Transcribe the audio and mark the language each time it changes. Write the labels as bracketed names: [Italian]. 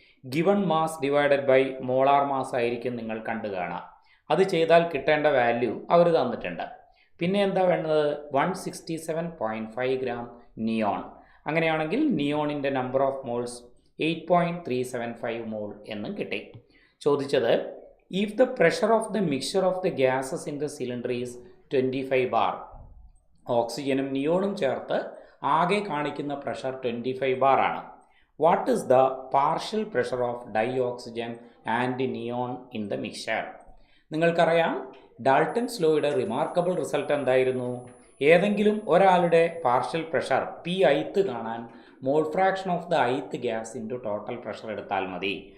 [English] given mass divided by molar mass [Malayalam] ആയിരിക്കും നിങ്ങൾ കണ്ടു കാണുക. അത് ചെയ്താൽ കിട്ടേണ്ട വാല്യൂ അവർ തന്നിട്ടുണ്ട്. പിന്നെ എന്താ വേണ്ടത്? 167.5 gram നിയോൺ. അങ്ങനെയാണെങ്കിൽ നിയോണിൻ്റെ നമ്പർ ഓഫ് മോൾസ് 8.375 മോൾ എന്നും കിട്ടി. ചോദിച്ചത് [English] if the pressure of the mixture of the gases in the cylinder is 25 bar, [Malayalam] ഓക്സിജനും നിയോണും ചേർത്ത് ആകെ കാണിക്കുന്ന പ്രഷർ 25 ബാർ ആണ്. [English] What is the partial pressure of dioxygen and neon in the mixture? [Malayalam] നിങ്ങൾക്കറിയാം ഡാൾട്ടൻസ് ലോയുടെ റിമാർക്കബിൾ റിസൾട്ട് എന്തായിരുന്നു? ഏതെങ്കിലും ഒരാളുടെ പാർഷ്യൽ പ്രഷർ P കാണാൻ [English] mole fraction of the gas into total pressure [Malayalam] എടുത്താൽ മതി.